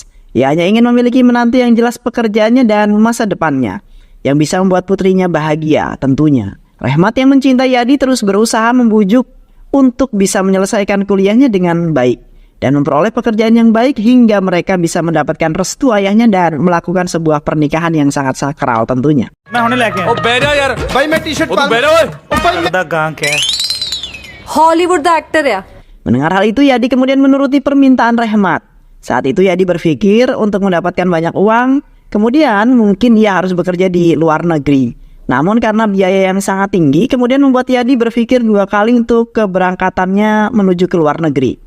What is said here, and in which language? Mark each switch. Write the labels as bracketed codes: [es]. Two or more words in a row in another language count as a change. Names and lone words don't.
[id] Ia hanya ingin memiliki menantu yang jelas pekerjaannya dan masa depannya, yang bisa membuat putrinya bahagia tentunya. Rehmat yang mencintai Yadi terus berusaha membujuk untuk bisa menyelesaikan kuliahnya dengan baik dan memperoleh pekerjaan yang baik hingga mereka bisa mendapatkan restu ayahnya dan melakukan sebuah pernikahan yang sangat sakral tentunya. [pa] ਹਾਲੀਵੁੱਡ ਦਾ ਐਕਟਰ ya. [id] Mendengar hal itu, Yadi kemudian menuruti permintaan Rehmat. Saat itu Yadi berpikir untuk mendapatkan banyak uang, kemudian mungkin ia harus bekerja di luar negeri. Namun karena biaya yang sangat tinggi, kemudian membuat Yadi berpikir 2 kali untuk keberangkatannya menuju ke luar negeri.